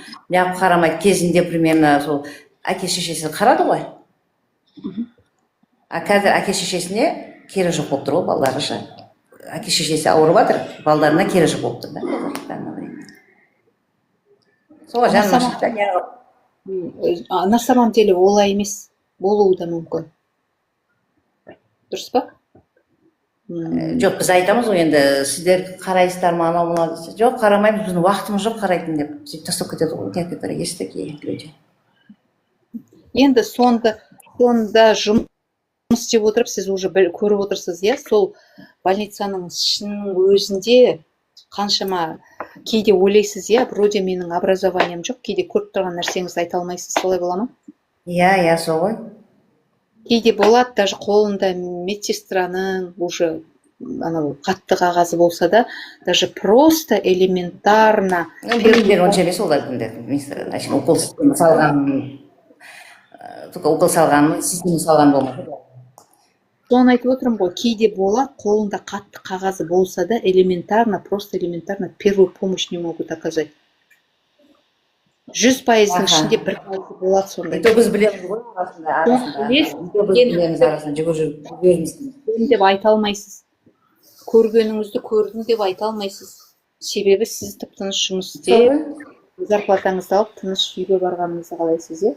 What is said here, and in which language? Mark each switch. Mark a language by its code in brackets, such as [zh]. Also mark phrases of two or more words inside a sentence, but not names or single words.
[kk] Неғып қарамайды кезінде примерно сол әке шешесі қарады ғой. Қазір әке шешесіне кері жоқ болып тұр ғой балдары ше. Әке шешесі ауырып жатыр, балдарына кері жоқ болып тұр да. Соға жаны ашиды да неғып. [ru] на самом деле [kk] олай емес, болуы да мүмкін. Дұрыс па? Жоқ, біз айтамыз ғой енді, сіздер қарайсыздар ма анау мынау десе. Жоқ, қарамаймыз, біздің уақытымыз жоқ қарайтын деп. Сөйтіп тастап кетеді ғой, [ru] некоторые есть такие люди. [kk] Енді сонда жұмыс істеп отырып, сіз уже көріп отырсыз, иә, сол больницаның ішінің өзінде қаншама кейде ойлайсыз, иә, вроде менің образованием жоқ, кейде көріп тұрған нәрсеңізді айта алмайсыз, солай бола ма? Иә, сол ғой. Кейде болады, даже қолында медсестраның уже анау қатты қағазы болса да, [ru] даже просто элементарно [kk] Білімдер онша емес олар укол салған, система салған болмайды. соны айтып отырмын ғой, кейде болады, қолында қатты қағазы болса да, [ru] просто элементарно первую помощь не могут оказать. [kk] 100%-ның ішінде 1% болады сондай. Біз білеміз ғой арасында жүгіріп деп айта алмайсыз. Көргеніңізді көрдім деп айта алмайсыз. Себебі сіз тып-тыныш жұмыс істеп, зарплатаңызды алып, тыныш үйге барғаныңызды қалайсыз, иә?